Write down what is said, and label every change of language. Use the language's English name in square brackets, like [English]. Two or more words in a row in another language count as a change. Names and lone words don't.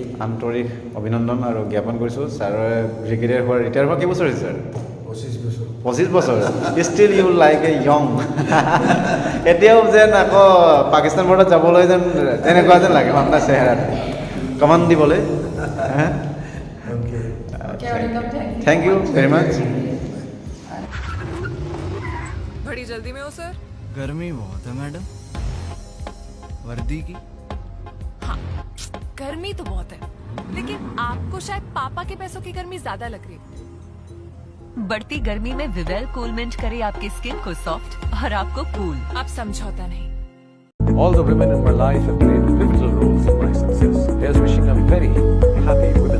[Assamese] আন্তৰিক অভিনন্দন আৰু জ্ঞাপন কৰিছোঁ ছাৰে ব্ৰিগেডিয়াৰ হোৱাৰ ৰিটায়াৰ হোৱা কেইবছৰ হৈছে ছাৰ 25 বছৰ 25 বছৰ [English] still you like a young [Assamese] এতিয়াও যেন আকৌ পাকিস্তান বৰ্ডাৰত যাবলৈ যেন তেনেকুৱা যেন লাগে আপোনাৰ চেহেৰাত কমান দিবলৈ [English] Okay, welcome, thank you. thank you very much [Hindi] बड़ी जल्दी में हो सर? गर्मी बहुत है मैडम वर्दी की हाँ, गर्मी तो बहुत है, लेकिन आपको शायद पापा के पैसों की गर्मी ज्यादा लग रही है। बढ़ती गर्मी में विवेल कूल मिंट करे आपकी स्किन को सॉफ्ट और आपको कूल। आप समझौता नहीं। [English] All the women in my life have played pivotal roles in my success. Here's wishing a very happy